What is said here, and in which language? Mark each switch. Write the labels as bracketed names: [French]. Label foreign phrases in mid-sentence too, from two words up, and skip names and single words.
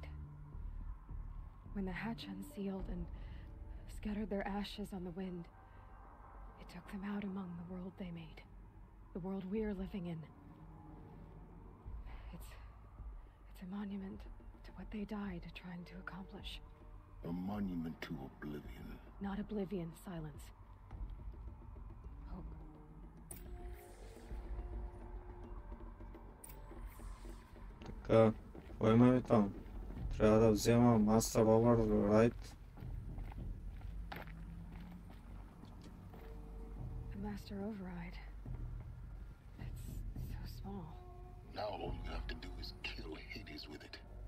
[English] When the hatch unsealed and scattered their ashes on the wind, it took them out among the world they made. The world we're living in. It's a monument to what they died trying to accomplish. A monument to oblivion. Not oblivion, silence. Hope. [Bulgarian] Така, кой имаме там? Трябва да взема Master Override. [English] The Master Override. It's so small. Now all you have to do is kill Hades with it.